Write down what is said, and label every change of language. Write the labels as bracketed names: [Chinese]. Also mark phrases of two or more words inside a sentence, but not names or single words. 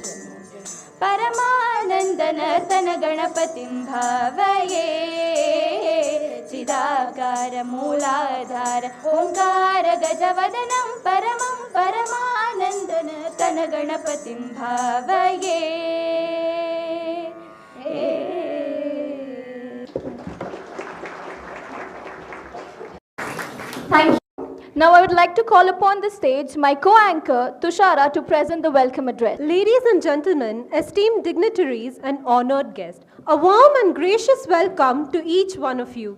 [Sanskrit] ಪರಮಾನಂದನ ತನ ಗಣಪತಿಂ ಭಾವಯೇ ಚಿದಾಕಾರ ಮೂಲಾಧಾರ ಓಂಕಾರ ಗಜವದನಂ ಪರಮಂ ಪರಮಾನಂದನ ತನ ಗಣಪತಿಂ ಭಾವಯೇ. [English] Thank you. Now I would like to call upon the stage my co-anchor Tushara to present the welcome address. Ladies and gentlemen, esteemed dignitaries and honored guests, a warm and gracious welcome to each one of you.